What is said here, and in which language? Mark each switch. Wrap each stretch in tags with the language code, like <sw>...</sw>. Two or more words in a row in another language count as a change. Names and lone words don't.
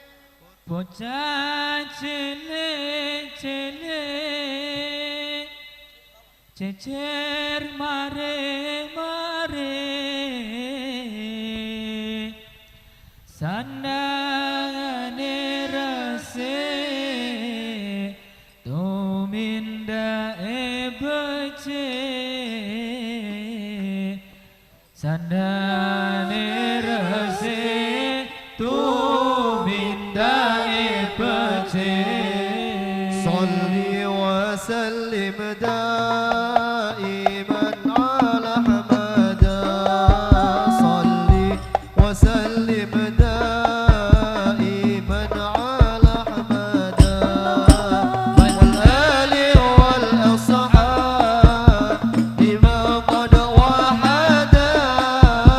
<jv>Bocah cilik-cilik jejer mare sandangane resik tumindake becik. Sandangane resik tumindake becik.</jv> <ar>صل وسلم دائما على حمدا. صل وسلم دائما على حمدا. والآل والأصحاب بما قد وهدى.</ar>